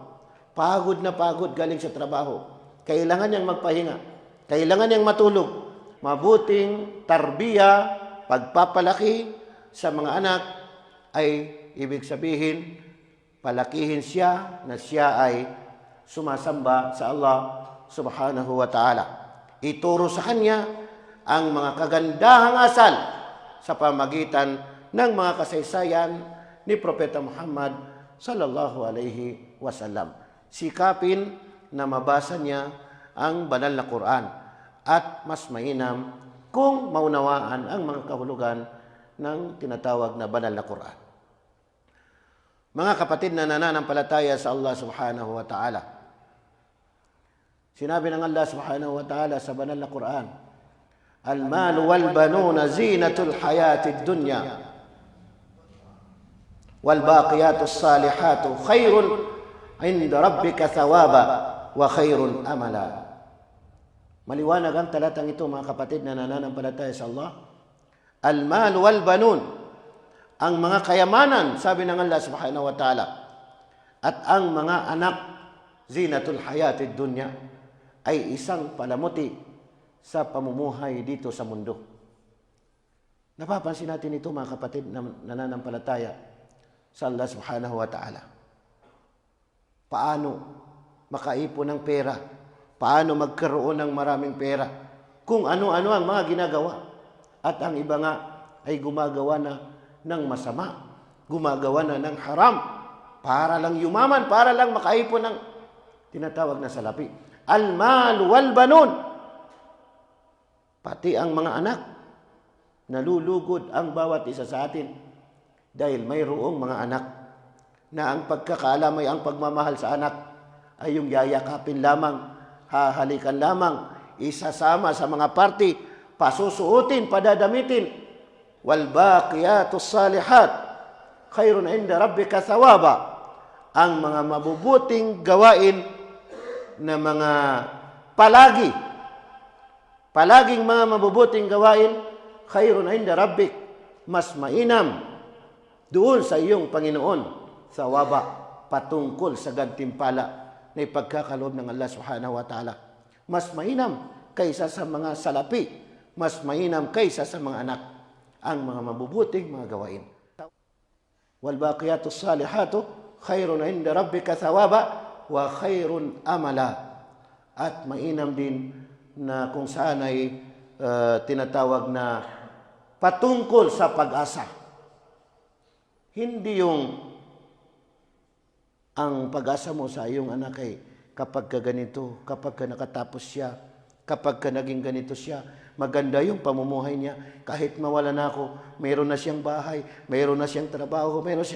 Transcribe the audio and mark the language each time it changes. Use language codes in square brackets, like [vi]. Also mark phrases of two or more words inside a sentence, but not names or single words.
[tl] Pagod na pagod galing sa trabaho. Kailangan niyang magpahinga. Kailangan niyang matulog. Mabuting tarbiya, pagpapalaki sa mga anak ay ibig sabihin, palakihin siya na siya ay sumasamba sa [ar] الله سبحانه وتعالى. [tl] Ituro sa kanya ang mga kagandahang asal sa pamagitan ng mga kasaysayan ni Propeta Muhammad [ar] صلى الله عليه وسلم. [tl] Sikapin na mabasa niya ang banal na Quran at mas mainam kung maunawaan ang mga kahulugan ng tinatawag na banal na Quran. Mga kapatid na nananampalataya sa [ar] الله سبحانه وتعالى, [tl] sinabi ng [ar] الله سبحانه وتعالى [tl] sa banal na Quran, [ar] "المال والبنون زينة الحياة الدنيا والباقيات الصالحات خير عند ربك ثوابا وخير أملا." [tl] Maliwanag ang talatang ito, mga kapatid na nananampalataya sa Allah. [ar] المال والبنون, [tl] ang mga kayamanan, sabi ng [ar] الله سبحانه وتعالى, [tl] at ang mga anak, [ar] زينة الحياة الدنيا, [tl] ay isang palamuti sa pamumuhay dito sa mundo. Napapansin natin ito, mga kapatid na nananampalataya sa [ar] الله سبحانه وتعالى. [tl] Paano makaipon ng pera? Paano magkaroon ng maraming pera? Kung ano-ano ang mga ginagawa. At ang iba nga ay gumagawa na ng masama. Gumagawa na ng haram. Para lang yumaman, para lang makaipon ng tinatawag na salapi. [ar] المال والبنون. [tl] Pati ang mga anak. Nalulugod ang bawat isa sa atin. Dahil mayroong mga anak na ang pagkakaalam ay ang pagmamahal sa anak ay yung yayakapin lamang, hahalikan lamang, isasama sa mga party, pasusuotin, padadamitin. [ar] والباقيات الصالحات خير عند ربك ثوابا. [tl] Ang mga mabubuting gawain na mga palaging mga mabubuting gawain, [ar] خير عند ربك, [tl] mas mainam doon sa iyong Panginoon, thawaba, patungkol sa gantimpala na ipagkakaloob ng [ar] الله سبحانه وتعالى. [tl] Mas mainam kaysa sa mga salapi, mas mainam kaysa sa mga anak, ang mga mabubuting mga gawain. [ar] والباقيات الصالحات خير عند ربك ثوابا وخير أملا. [tl] At mainam din na kung saan ay tinatawag na patungkol sa pag-asa. Hindi yung ang pag-asa mo sa iyong anak ay kapag ka ganito, kapag ka nakatapos siya, kapag ka naging ganito siya, maganda yung pamumuhay niya, kahit mawala na ako, mayroon na siyang bahay, mayroon na siyang trabaho, mayroon siya.